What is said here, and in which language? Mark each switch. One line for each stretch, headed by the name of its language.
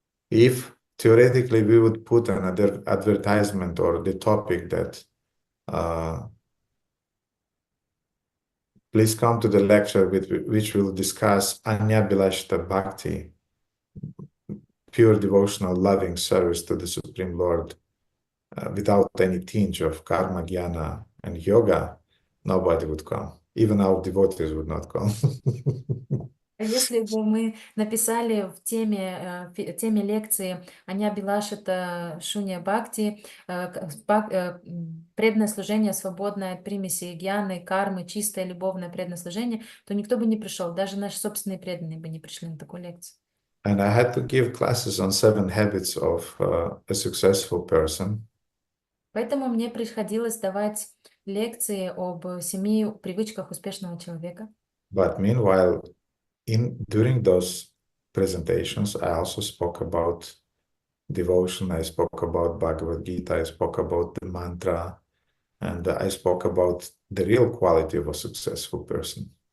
English: If theoretically we would put another advertisement or the topic that please come to the lecture which will discuss Anya Bilashita Bhakti, pure devotional loving service to the Supreme Lord, without any tinge of karma, jnana, and yoga, nobody would come. Even our devotees would not come.
Russian: Если бы мы написали в теме лекции Аня Билашита Шунья Бхакти, преданное служение, свободное от примесей гьяны, кармы, чистое любовное преданное служение, то никто бы не пришел, даже наши собственные преданные бы не пришли на такую лекцию.
English: And I had to give classes on 7 habits of a successful person.
Russian: Поэтому мне приходилось давать лекции об 7 привычках успешного человека.
English: But meanwhile, during those presentations, I also spoke about devotion, I spoke about Bhagavad Gita, I spoke about the mantra, and I spoke about the real quality of a successful person.